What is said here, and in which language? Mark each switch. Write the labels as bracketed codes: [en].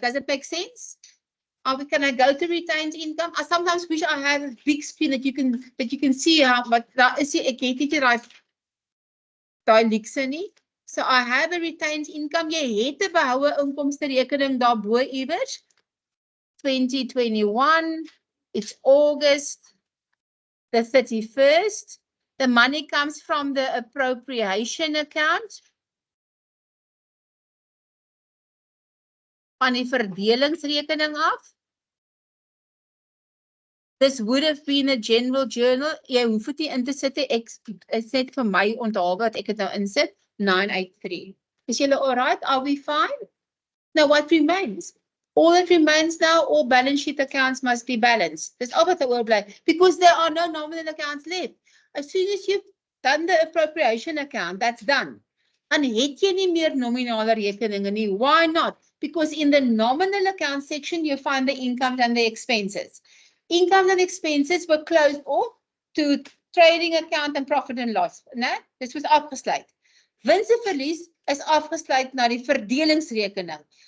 [en] Does it make sense? Or can I go to retained income? I sometimes wish I had a big screen that you can see how, but [af] daar is ek het nie daai likse nie. [en] So I have a retained income. [af] Jy het 'n behoue inkomste rekening daarbo iewers. [en] 2021, it's August the 31st. The money comes from the appropriation account. [af] Van die verdelingsrekening af. [en] This would have been a general journal. [af] Jy hoef dit nie in te sit nie. Ek net vir my onthaal wat ek dit nou insit. [en] 983. Is julle all right? Are we fine? Now what remains? All that remains now, all balance sheet accounts must be balanced. [af] Dis al wat oor bly, [en] because there are no nominal accounts left. As soon as you've done the appropriation account, that's done. [af] En het jy nie meer nominale rekeninge nie. [en] Why not? Because in the nominal account section, you find the income and the expenses. Income and expenses were closed off to trading account and profit and loss. [af] Nee, dis was afgesluit. Wins en verlies is afgesluit na die verdelingsrekening.